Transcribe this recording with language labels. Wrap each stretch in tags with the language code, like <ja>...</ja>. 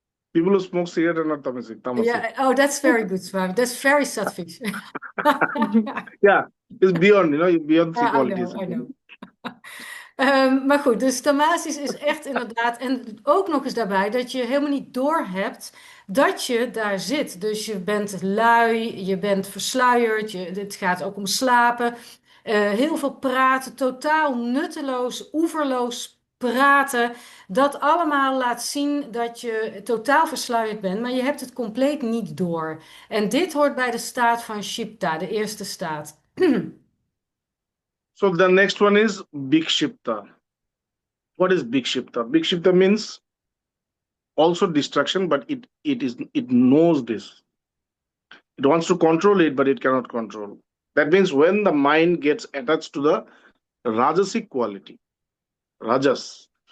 <en>People who smoke cigarette are not tamasic. Yeah. Oh, that's very good, Swami. That's very sattvish. Yeah, it's beyond, beyond three Yeah, I qualities. know, I know.</en> <nl>Maar goed, dus tamasis is echt inderdaad, en ook nog eens daarbij dat je helemaal niet doorhebt dat je daar zit. Dus je bent lui, je bent versluierd, het gaat ook om slapen. Heel veel praten, totaal nutteloos, oeverloos praten. Dat allemaal laat zien dat je totaal versluierd bent, maar je hebt het compleet niet door. En dit hoort bij de staat van Shipta, de eerste staat.</nl> <en>So the next one is Bhikshipta. What is Bhikshipta? Bhikshipta means also distraction, but it knows this. It wants to control it, but it cannot control. That means when the mind gets attached to the rajasic quality, rajas.</en>